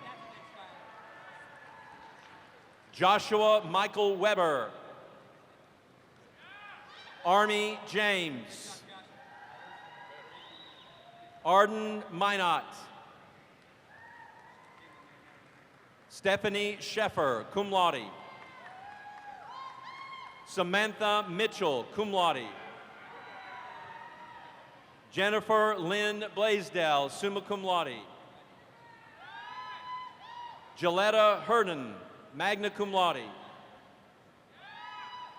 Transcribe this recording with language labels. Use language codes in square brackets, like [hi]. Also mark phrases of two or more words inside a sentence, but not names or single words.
[en] Joshua Michael Weber. Arnie James. Arden Minot. Stephanie Sheffer, [la] cum laude. [en] Samantha Mitchell, [la] cum laude. [en] Jennifer Lynn Blaisdell, [la] summa cum laude. [en] Gilletta Herden, [la] magna cum laude.